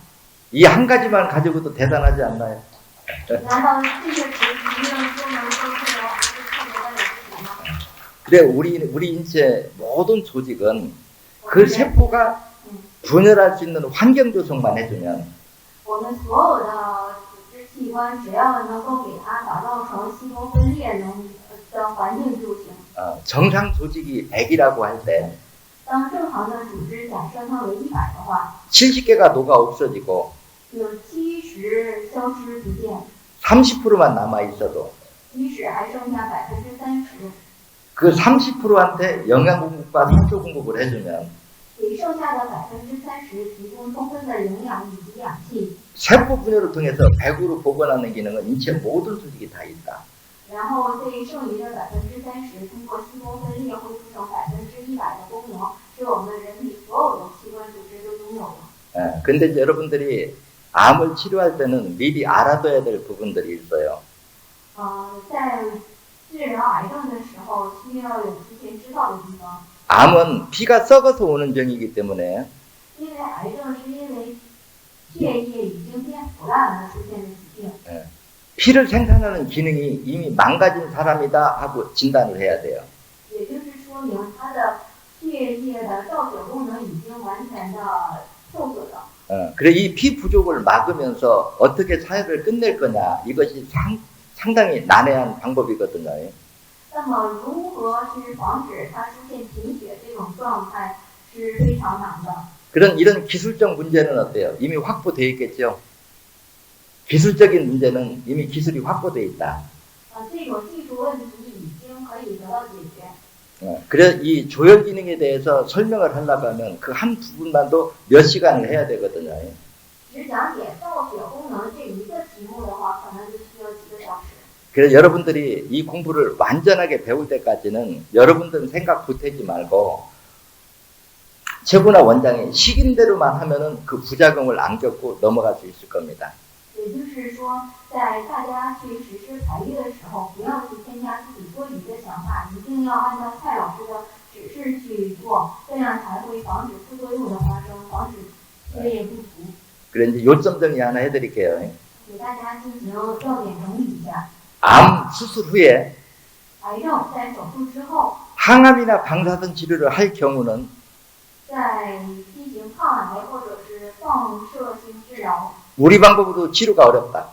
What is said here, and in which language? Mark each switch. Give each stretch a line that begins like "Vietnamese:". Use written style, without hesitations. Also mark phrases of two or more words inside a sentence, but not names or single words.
Korean: 이 한 가지만 가지고도 대단하지 않나요?
Chinese: 难道这些疾病就能够治疗不是特别的有意义吗？
Korean: 그래 우리 인체 모든 조직은 그 세포가 분열할 수 있는 환경 조성만 해주면
Chinese: 我们所有的组织器官，只要能够给它打造成细胞分裂的环境就行。
Korean: 정상 조직이 100이라고 할 때
Chinese: 当正常的组织假设它为100的话，
Korean: 70개가 녹아 없어지고
Chinese: 有70消失不见，
Korean: 30%만 남아 있어도
Chinese: 即使还剩下30%，
Korean: 그 30%한테 영양 공급과 산소 공급을 해주면
Chinese: 给剩下的30%提供充分的营养以及氧气，
Korean: 세포 분열을 통해서 100으로 복원하는 기능은 인체 모든 조직이 다 있다.
Chinese: 然后对剩余的30%通过细胞分裂恢复成100%的功能，是我们人体所有的器官组织都拥有的。
Korean: 근데 이제 여러분들이 암을 치료할 때는 미리 알아둬야 될 부분들이 있어요.
Chinese: 在治疗癌症的的时候，需要有提前知道的地方。
Korean: 암은 피가 썩어서 오는 병이기 때문에
Chinese: 因为癌症是因为血液已经变腐烂而出现的疾病。
Korean: 피를 생산하는 기능이 이미 망가진 사람이다 하고 진단을 해야 돼요.
Chinese: 也就是说明它的血液的造血功能已经完全的受损了。
Korean: 그래 이 피 부족을 막으면서 어떻게 사회를 끝낼 거냐 이것이 상당히 난해한 방법이거든요.
Chinese: 那么如何去防止它出现贫血这种状态是非常难的。
Korean: 이런 기술적 문제는 어때요? 이미 확보되어 있겠죠? 기술적인 문제는 이미 기술이 확보되어 있다.
Chinese: 这种技术问题已经可以得到解决。
Korean: 그래 이 조혈 기능에 대해서 설명을 하려고 하면 그 한 부분만도 몇 시간을 해야 되거든요.
Chinese: 只讲解造血功能这一个题目的话，可能就需要几个小时。
Korean: 그래서 여러분들이 이 공부를 완전하게 배울 때까지는 여러분들은 생각 못하지 말고 최고나 원장이 시킨 대로만 하면은 그 부작용을 안 겪고 넘어갈 수 있을 겁니다.
Chinese: 也就是说，在大家去实施排列的时候，不要去添加自己多余的想法，一定要按照蔡老师的指示去做，这样才会防止副作用的发生，防止血液不足。
Korean: 그래 이제 요점 정리 하나 해드릴게요.
Chinese: 给大家进行要点整理一下。
Korean: 암 수술 후에
Chinese: 癌症在手术之后，
Korean: 항암이나 방사선 치료를 할 경우는
Chinese: 在进行抗癌或者是放射性治疗，
Korean: 우리 방법으로 치료가 어렵다.